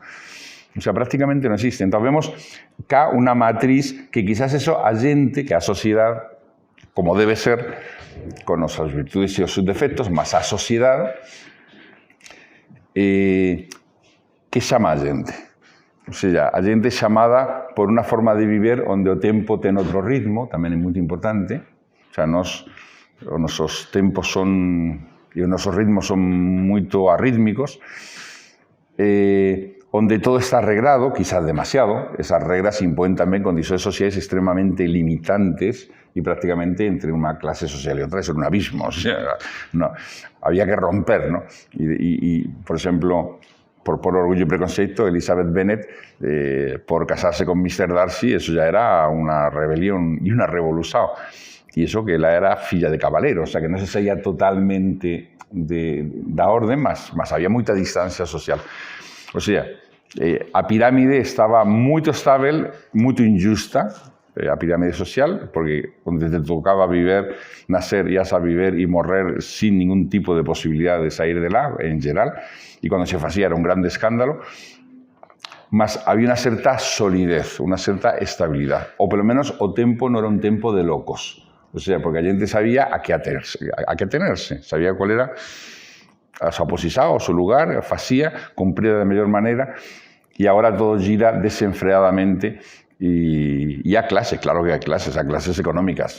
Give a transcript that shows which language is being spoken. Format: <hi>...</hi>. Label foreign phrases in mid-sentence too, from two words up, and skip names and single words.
<gl>O sea, prácticamente non existe. Entón, vemos cá unha matriz que quizás eso a xente, que a sociedade, como debe ser, con as súas virtudes e os seus defectos, mas a sociedade que chama a xente. O sea, a xente chamada por unha forma de viver onde o tempo ten outro ritmo, tamén é moito importante. O sea, os nosos tempos son e os nosos ritmos son moito arrítmicos.</gl> <es>onde todo está arreglado, quizás demasiado. Esas reglas imponen también condiciones sociales extremadamente limitantes y prácticamente entre una clase social y otra es un abismo. O sea, no, había que romper, ¿no? Y por ejemplo, por Orgullo y Preconceito, Elizabeth Bennet, por casarse con Mr. Darcy, eso ya era una rebelión y una revolución. Y eso que ella era filla de caballero, o sea, que no se seguía totalmente da orden, mas había mucha distancia social.</es> <gl>O sea, a pirámide estaba</gl> <pt>muito estável, muito injusta,</pt> <gl>a pirámide social, porque onde te tocaba viver, nacer, ibas a viver y</gl> <es>morrer sin ningún tipo de posibilidad de salir de lá, en general, y cuando se facía era un grande escándalo, mas había una cierta solidez, una cierta estabilidad,</es> <gl>o pelo menos o tempo</gl> <es>no era un tempo de locos, o sea, porque a gente sabía a qué atenerse, sabía cuál era a su posición, a su lugar, facía, cumplía de mejor manera, y ahora todo gira desenfreadamente. Y a clase, claro que hay clases, a clases económicas.</es>